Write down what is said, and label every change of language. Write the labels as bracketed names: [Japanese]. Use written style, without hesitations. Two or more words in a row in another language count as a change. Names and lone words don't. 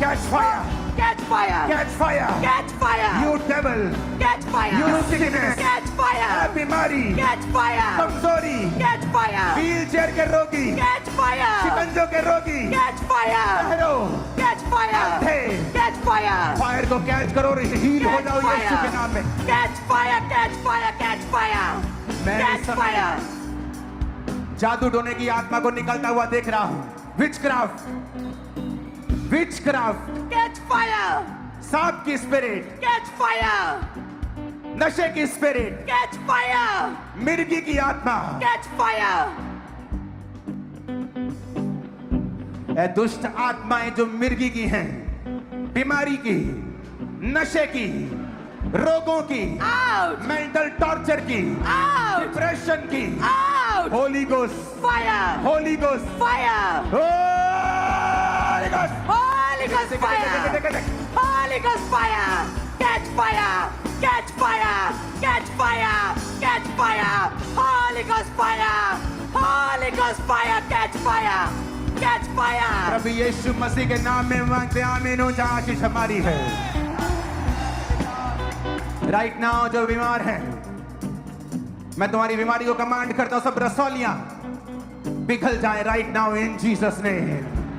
[English] Catch fire. You devil. Catch fire. You sickness. Catch fire. [Hindi] बीमारी. [English] Catch fire. [Hindi] कमजोरी. [English] Catch fire. [Hindi] व्हील चेयर के रोगी. [English] Catch fire. [Hindi] शिकंजों के रोगी. [English] Catch fire. [Hindi] ठहरो. [English] Catch fire. Catch fire. [Hindi] फायर को कैच करो और हील हो जाओ यीशु के नाम में। [English] Catch fire. Catch fire. [Hindi] मैं [English] Catch fire. [Hindi] जादू टोने की आत्मा को निकलता हुआ देख रहा हूँ। [English] witchcraft, witchcraft, Catch fire. [Hindi] सांप की स्पिरिट, [English] Catch fire. [Hindi] नशे की स्पिरिट, [English] Catch fire. [Hindi] मिर्गी की आत्मा, [English] Catch fire. [Hindi] ए दुष्ट आत्माएं जो मिर्गी की हैं, बीमारी की, नशे की, रोगों की, [English] Out. mental torture [Hindi] की, [English] Out. [Hindi] डिप्रेशन की, [English] Out. Holy Ghost, Fire. Holy Ghost, Fire. Holy Ghost, Holy Ghost fire. Holy Ghost fire. Catch fire. Catch fire. Catch fire. Catch fire. Holy Ghost fire. Holy Ghost fire. Catch fire. Catch fire. [Hindi] प्रभु यीशु मसीह के नाम में मांगते हैं, आमीन। ऊंचा आशीष हमारी है। [English] right now [Hindi] जो बीमार हैं, मैं तुम्हारी बीमारी को कमांड करता हूं, सब रसौलियां पिघल जाए [English] right now in Jesus name.